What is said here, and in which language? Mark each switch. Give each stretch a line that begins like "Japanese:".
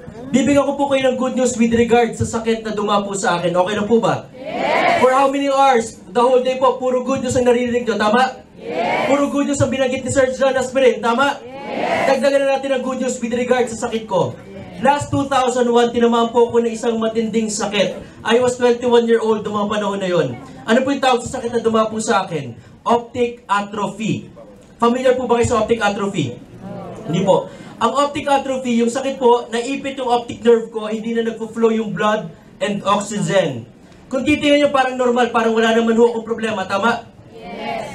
Filipino: Bibigyan ko po kayo ng good news with regard sa sakit na dumapo sa akin. Okay na po ba? Yes!
English: For how many hours? The whole day
Filipino: po, puro good news ang naririnig nyo. Tama? Yes! Puro good news ang binanggit ni Sir John Aspirin. Tama? Yes! Dagdagan na natin ang good news with regard sa sakit ko. Last 2001, tinamaan po ako ng isang matinding sakit.
English: I was 21-year-old
Filipino: noong mga panahon na yon. Ano po yung tawag sa sakit na dumapo sa akin? Optic atrophy. Familiar po ba kayo sa optic atrophy? Hindi po. Ang optic atrophy, yung sakit po, naipit yung optic nerve ko, hindi na nagpo-flow yung blood and oxygen. Kung titingnan nyo parang normal, parang wala naman ho akong problema, tama? Yes.